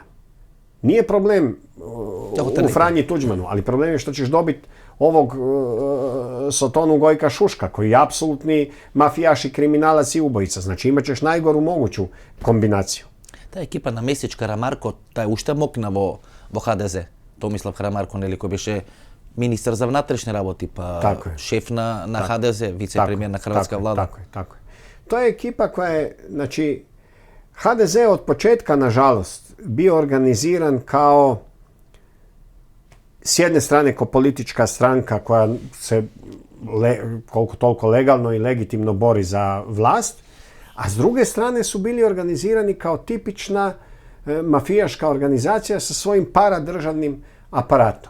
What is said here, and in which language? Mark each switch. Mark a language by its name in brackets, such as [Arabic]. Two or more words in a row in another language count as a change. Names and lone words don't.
[Croatian] Nije problem u Franji Tuđmanu, ali problem je što ćeš dobiti ovog Sotonu Gojka Šuška, koji je apsolutni mafijaš i kriminalac i ubojica. Znači imat ćeš najgoru moguću kombinaciju. Ta ekipa na Mesić, Karamarko, taj [Macedonian] уште мокна во [Croatian] HDZ. [Macedonian] Томислав Карамарко, нели, кој беше министар за внатрешни работи, па шеф на HDZ, вице-премиер на [Croatian] Hrvatska vlada. Tako je. To je ekipa koja je, znači, HDZ od početka, nažalost, bio organiziran kao, s jedne strane, kao politička stranka koja se koliko toliko legalno i legitimno bori za vlast, a s druge strane su bili organizirani kao tipična mafijaška organizacija sa svojim paradržavnim aparatom.